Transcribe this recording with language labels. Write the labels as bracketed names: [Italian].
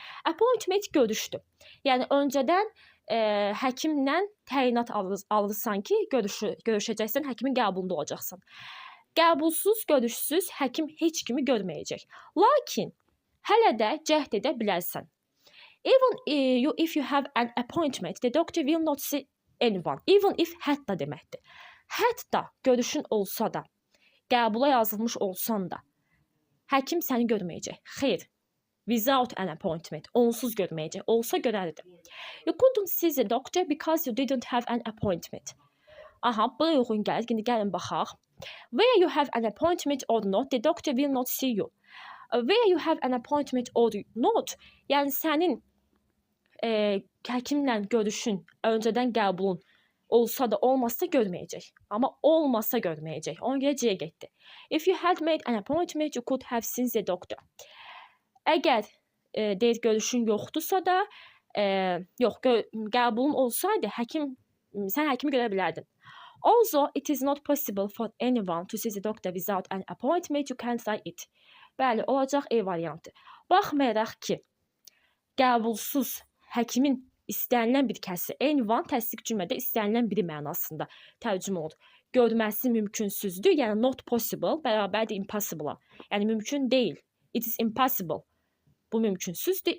[Azerbaijani] Appointment görüşdür. Yəni, öncədən həkimlə təyinat alırsan ki, görüşəcəksən, həkimin qəbulunda olacaqsan. Qəbulsuz, görüşsüz həkim heç kimi görməyəcək. Lakin, hələ də cəhd edə bilərsən. [English] Even if you have an appointment, the doctor will not see anyone. [Azerbaijani] Even if hətta deməkdir. Hətta görüşün olsa da, qəbula yazılmış olsan da, həkim səni görməyəcək. Xeyr. [English] Without an appointment. [Azerbaijani] Onsuz görməyəcək. Olsa görərdi. [English] You couldn't see the doctor because you didn't have an appointment. [Azerbaijani] Aha, buraya uyğun gəlir. İndi gəlin baxaq. [English] Where you have an appointment or not, the doctor will not see you. Where you have an appointment or not, [Azerbaijani] yəni sənin həkimlə görüşün, öncədən qəbulun olsa da olmasa görməyəcək. Amma olmasa görməyəcək. Ona görə C-yə getdi. [English] If you had made an appointment, you could have seen the doctor. [Azerbaijani] Əgər deyir görüşün yoxdursa da, qəbulun olsaydı, sən həkimi görə bilərdin. [English] Also, it is not possible for anyone to see the doctor without an appointment, you can't try it. [Azerbaijani] Bəli, olacaq E variantı. Baxmayaraq ki, qəbulsuz həkimin istənilən bir kəsi, anyone təsdiq cümlədə istənilən biri mənasında tərcümə olur. Görməsi mümkünsüzdür, yəni not possible bərabərdir impossible-a. Yəni mümkün deyil. [English] It is impossible. [Azerbaijani] Bu mümkünsüzdür.